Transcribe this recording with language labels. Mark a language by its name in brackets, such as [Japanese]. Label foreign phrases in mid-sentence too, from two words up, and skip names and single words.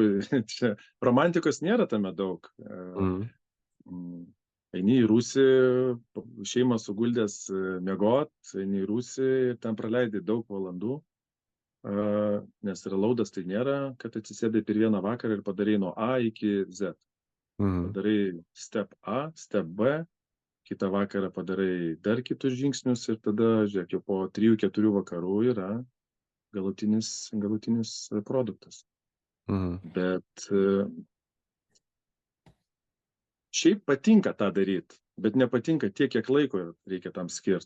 [Lithuanian] Čia romantikos nėra tame daug. Eini į rūsį, šeimą suguldęs miegot, eini į rūsį ir ten praleidai daug valandų, nes reloadas tai nėra, kad atsisėdai per vieną vakarą ir padarai nuo A iki Z. Padarai [English] step A, step B, [Lithuanian] kitą vakarą padarai dar kitus žingsnius ir tada, žiūrėk, jau po 3-4 vakarų yra galutinis produktas. Bet šiaip patinka tą daryti, bet nepatinka tiek, kiek laiko reikia tam skirti.